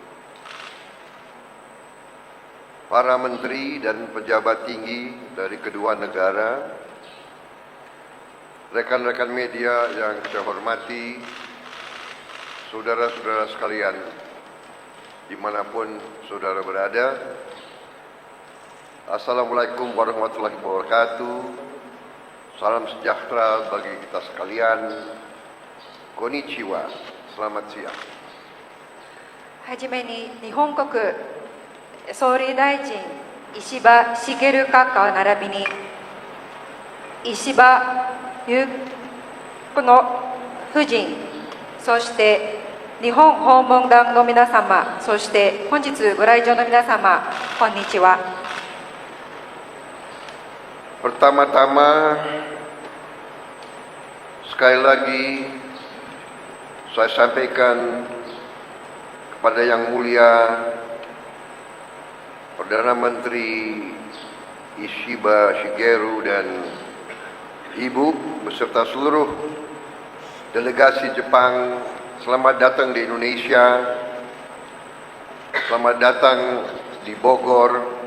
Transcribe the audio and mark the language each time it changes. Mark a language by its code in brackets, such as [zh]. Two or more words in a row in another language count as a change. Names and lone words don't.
[id] Para menteri dan pejabat tinggi dari kedua negara, rekan-rekan media yang saya hormati, saudara-saudara sekalian, dimanapun saudara berada. [ar] السلام عليكم ورحمة الله وبركاته. [id] Salam sejahtera bagi kita sekalian. Konnichiwa. Selamat siang. [ja] はじめに日本国総理大臣石破茂閣下並びに石破裕子の夫人、そして日本訪問団の皆様、そして本日ご来場の皆様、こんにちは。 [id] Pertama-tama, sekali lagi saya sampaikan kepada Yang Mulia Perdana Menteri Ishiba Shigeru dan Ibu beserta seluruh delegasi Jepang, selamat datang di Indonesia, selamat datang di Bogor.